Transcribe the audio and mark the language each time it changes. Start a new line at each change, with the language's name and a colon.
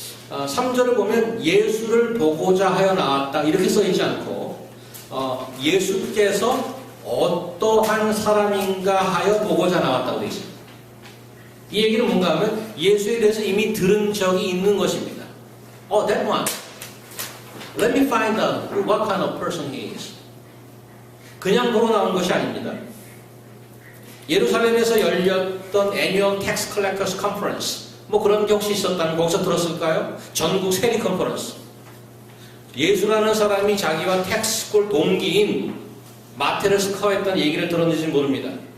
Korean: 3절을 보면 예수를 보고자 하여 나왔다 이렇게 써있지 않고 예수께서 어떠한 사람인가 하여 보고자 나왔다고 되어 있습니다. 이 얘기는 뭔가 하면 예수에 대해서 이미 들은 적이 있는 것입니다.
English: That one. Let me find out what kind of person he is.
Korean: 그냥 보러 나온 것이 아닙니다. 예루살렘에서 열렸던 Annual Tax Collectors Conference 뭐 그런 게 혹시 있었다면 거기서 들었을까요? 전국 세리 컨퍼런스. 예수라는 사람이 자기와 텍스콜 동기인 마태를 스카우했다는 얘기를 들었는지 모릅니다.